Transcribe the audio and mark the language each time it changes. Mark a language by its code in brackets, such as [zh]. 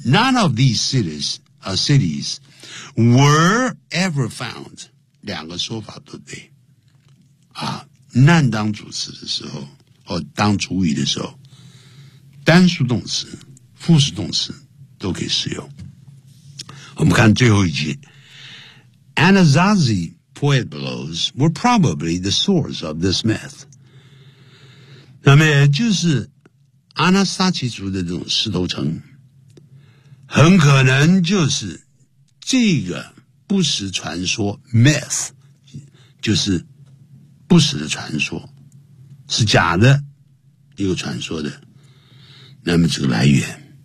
[en] None of these cities are cities were ever found， [zh] 两个说法都对啊。 none 当主词的时候或当主语的时候，单数动词复数动词都可以使用。我们看最后一句， [en] Anasazi Pueblos were probably the source of this myth。 [zh] 那么也就是阿纳萨奇族的这种石头城，很可能就是这个不实传说 myth， 就是不实的传说，是假的一个传说的，那么这个来源。